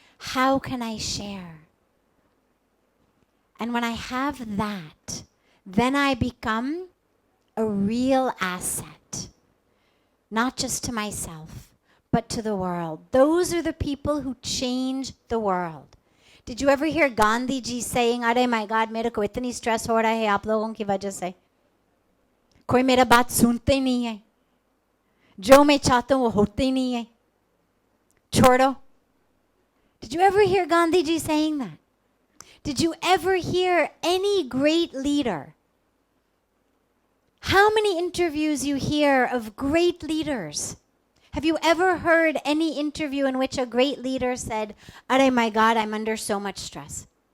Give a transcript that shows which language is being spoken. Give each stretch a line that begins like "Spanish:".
English: How can I share? And when I have that, then I become a real asset, not just to myself, but to the world. Those are the people who change the world. Did you ever hear Gandhi ji saying, "Arey my God,
Hindi: मेरे को इतनी stress हो रहा है आप लोगों की वजह से, कोई मेरा बात सुनते ही नहीं है, जो मैं चाहता हूँ वो होते ही नहीं है, छोड़ो."
English: Did you ever hear Gandhi ji saying that? Did you ever hear any great leader? How many interviews you hear of great leaders? Have you ever heard any interview in which a great leader said, "Arey my God, I'm under so much stress"?